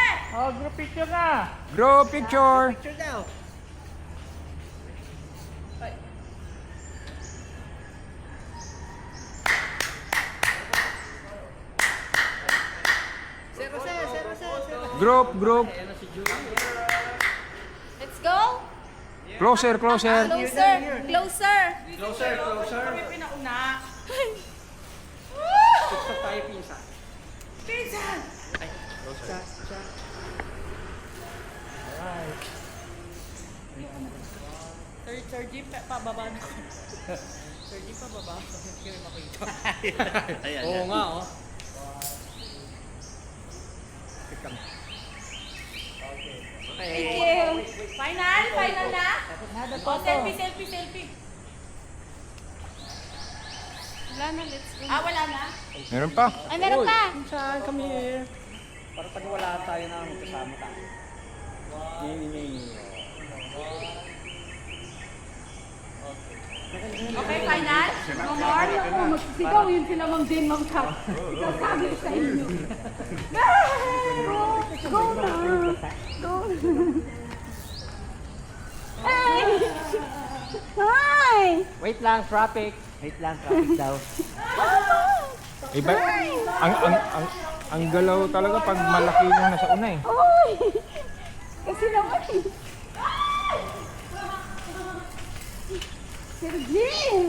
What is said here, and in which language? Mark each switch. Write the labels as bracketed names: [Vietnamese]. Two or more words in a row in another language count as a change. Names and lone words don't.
[English] Oh, group picture na. Group picture. [Filipino] Picture daw. Sir Jose. [English] Group. Let's go! Closer. Closer! [Filipino] Pinauna. TikTok tayo, pinsan. Pinsan! Ay, siya. Sir G, pababa na ko. Sir G, pababa. Hindi kami makita. Ayan. Oo nga, oh. [English] Thank you. [Filipino] Final na? Oh, selfie. Wala na, [English] let's go. [Filipino] Wala na? Meron pa. Ay, meron pa. Pinsan, [English] come here. [Filipino] Para pag wala tayo na kasama tayo. [English] Okay, final? No more? [Filipino] Oo, magsisigaw yun sila Ma'am Jane, Ma'am Kat. Sasabi ko sa inyo. Go na. [English] Go. Hey! Hi! [Filipino] Wait lang, traffic. Daw. Iba. Ang galaw talaga pag malaki yung nasa una eh. Uy! Kasi naman. Sir G, Jim!